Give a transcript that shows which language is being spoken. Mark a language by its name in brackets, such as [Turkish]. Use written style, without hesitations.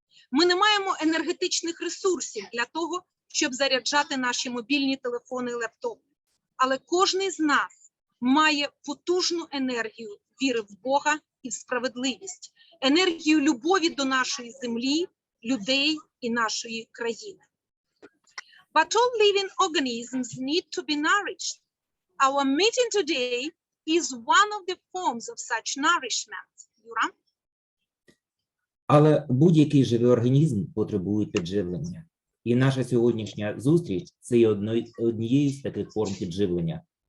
[Ukrainian] Ми не маємо енергетичних ресурсів для того, щоб заряджати наші мобільні телефони і лептопи. Але кожен з нас має потужну енергію віри в Бога і в справедливість, енергію любові до нашої землі, людей і нашої країни. [English] But all living organisms need to be nourished. Our meeting today is one of the forms of such nourishment. [Ukrainian] Юра? Але будь-який живий організм потребує підживлення. І наша сьогоднішня зустріч – це є однією з таких форм підживлення.